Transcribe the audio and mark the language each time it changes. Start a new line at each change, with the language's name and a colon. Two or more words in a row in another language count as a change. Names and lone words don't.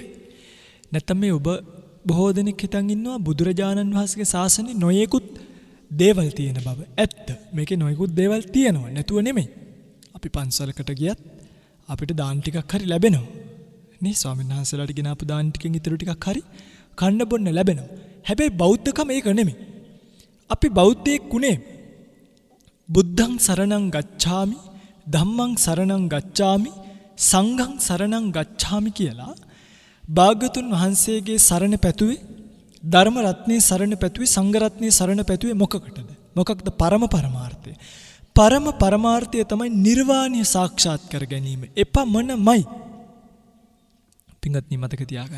Sinhala: නැත්නම් මේ ඔබ බොහෝ දෙනෙක් හිතන් ඉන්නවා බුදුරජාණන් වහන්සේගේ ශාසනයේ නොයෙකුත් දේවල් තියෙන බව. ඇත්ත. මේකේ නොයෙකුත් දේවල් තියෙනවා. නැතුව නෙමෙයි. අපි පන්සලකට ගියත් අපිට දාන ටිකක් හරි ලැබෙනවා. නේ ස්වාමීන් වහන්සේලාට ගෙන ආපු දාන ටිකෙන් ඉතුරු ටිකක් හරි කන්න බොන්න ලැබෙනවා. හැබැයි බෞද්ධකම ඒක නෙමෙයි. අපි බෞද්ධයෙක් උනේ
Pali: බුද්ධං සරණං ගච්ඡාමි, ධම්මං සරණං ගච්ඡාමි, සංඝං සරණං ගච්ඡාමි
Sinhala: කියලා භාග්‍යතුන් වහන්සේගේ සරණ පැතුවේ, ධර්ම රත්නේ සරණ පැතුවේ, සංඝ රත්නේ සරණ පැතුවේ මොකකටද? මොකක්ද පරම පරමාර්ථය? පරම පරමාර්ථය තමයි නිර්වාණය සාක්ෂාත් කර ගැනීම. එපමණමයි. පින්වත්නි, මතක තියාගන්න.